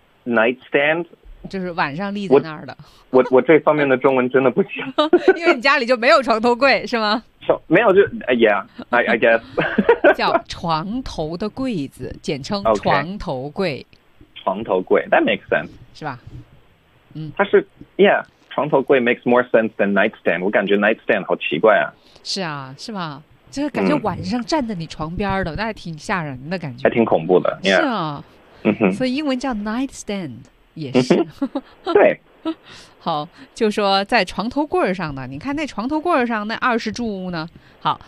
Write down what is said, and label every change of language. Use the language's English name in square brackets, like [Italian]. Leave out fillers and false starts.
[English] nightstand。 [Chinese] 就是晚上立在那儿的。我这方面的中文真的不行。因为你家里就没有床头柜是吗？没有，就 [English] yeah, I guess. [Chinese] 叫床头的柜子，简称床头柜。 [English] Okay. 床头柜 ,that makes sense. [Chinese] 是吧？它是 [English] yeah, 床头柜 makes more sense than nightstand. [Chinese] 我感觉 nightstand 好奇怪啊。是啊，是吧？就是感觉晚上站在你床边的，那还挺吓人的感觉。还挺恐怖的。Yeah. 是啊。所以英文叫 nightstand。也是，对，好，就说在床头柜上呢，你看那床头柜上那20柱呢，好，